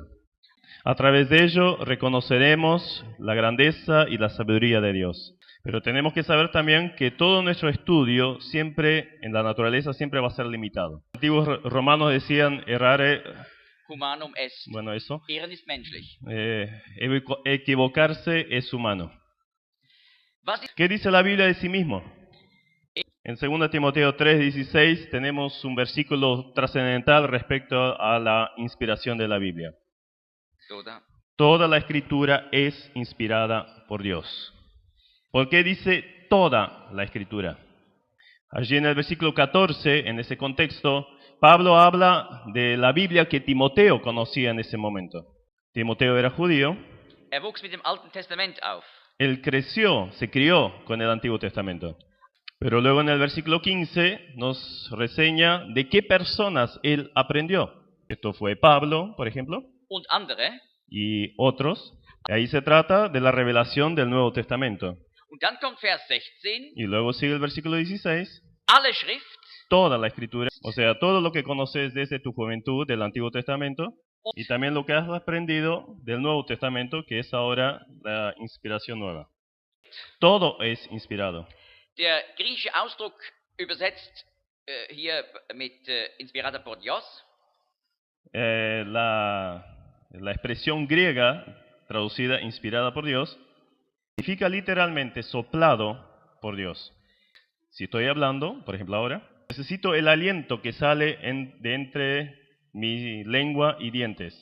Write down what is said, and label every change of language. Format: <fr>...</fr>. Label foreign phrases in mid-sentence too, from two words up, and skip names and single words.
<es>A través de ello reconoceremos la grandeza y la sabiduría de Dios. Pero tenemos que saber también que todo nuestro estudio siempre en la naturaleza siempre va a ser limitado. Los antiguos romanos decían errare,</es> <la>humanum est,</la> <es>bueno, eso,</es> <de>Irren ist menschlich.</de> <es>equivocarse es humano.</es> <de>Was ist,</de> <es>¿Qué dice la Biblia de sí mismo? En 2 Timoteo 3:16 tenemos un versículo trascendental respecto a la inspiración de la Biblia.</es> <de>oder?</de> <es>Toda la escritura es inspirada por Dios. ¿Por qué dice toda la escritura? Allí en el versículo 14, en ese contexto, Pablo habla de la Biblia que Timoteo conocía en ese momento. Timoteo era judío.</es> <de>Wuchs mit dem Alten Testament auf.</de> <es>Él se crió con el Antiguo Testamento. Pero luego en el versículo 15 nos reseña de qué personas él aprendió. Esto fue Pablo, por ejemplo,</es> <de>Und andere.</de> <es>y otros. Ahí se trata de la revelación del Nuevo Testamento.</es> <de>Und dann kommt Vers 16.</de> <es>Y luego sigue el versículo 16.</es> <de>Alle Schrift.</de> <es>Toda la Escritura, o sea, todo lo que conoces desde tu juventud del Antiguo Testamento, y también lo que has aprendido del Nuevo Testamento, que es ahora la inspiración nueva. Todo es inspirado.</es> <de>Der griechische Ausdruck übersetzt hier mit</de> <es>inspirada por Dios. La expresión griega, traducida inspirada por Dios, significa literalmente soplado por Dios. Si estoy hablando, por ejemplo ahora, necesito el aliento que sale de entre mi lengua y dientes.</es>